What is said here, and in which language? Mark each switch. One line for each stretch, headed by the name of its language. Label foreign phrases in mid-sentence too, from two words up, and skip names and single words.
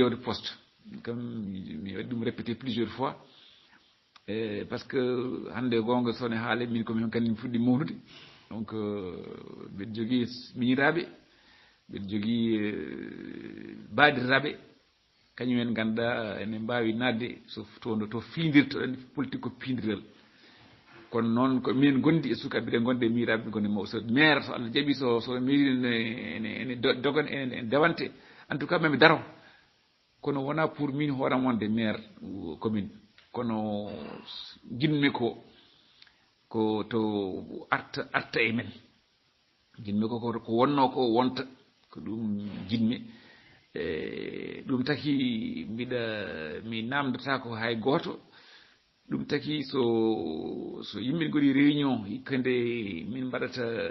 Fula: ƴewde poste comme mi waɗi ɗum
French: répété plusieurs fois par ce que
Fula: hande gonga sone haale min komi hon kandi mi fuɗɗi mawnude donc mbiɗa jogui miñiraɓe mbiɗa jogui baadiraɓe kañumen ganduɗa ene mbawi nadde to fiidirta politique ko fiidiral kono noon ko min gondi e sukaɓe ɗe gonde miiraɓe ɓe gonde mawɓe so maire so Allah jaaɓi so maire ene dogan ene dewante
French: en tout cas
Fula: mami daro kono wona pour min hooram wonde
French: maire commune
Fula: kono jinmi ko to arta e men jinmi ko wonno ko wonta ko ɗum jinmi ɗum taki mi namdata ko hay goto ɗum taki so yimɓe goni réunion hikkande min mbaɗata